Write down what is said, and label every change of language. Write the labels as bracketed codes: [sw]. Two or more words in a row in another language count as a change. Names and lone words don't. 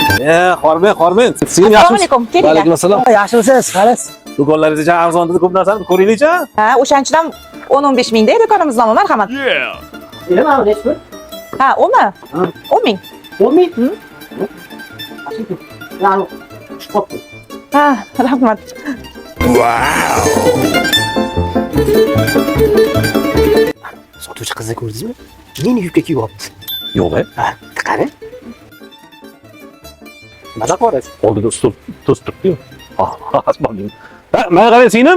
[uz] Hormang. Sen Assalomu alaykum. Va alaykum assalom. Yaxshimisiz? Qaras. Do'konlaringiz arzon dedi, ko'p narsani ko'ringlar-chi. Ha, o'shanchidan 10-15 mingda do'konimizdan marhamat. Nima nechta? Ha, 10mi? 10 ming. 10 ming? Yani çıkıp. Ha, rahmat. Sotuvchi qizni ko'rdingizmi? Meni yubka kiyyapti. Yo'q, Ha, qani? Nima qilasiz? oldida stol turibdi-yu. Ha, mana qarang singlim.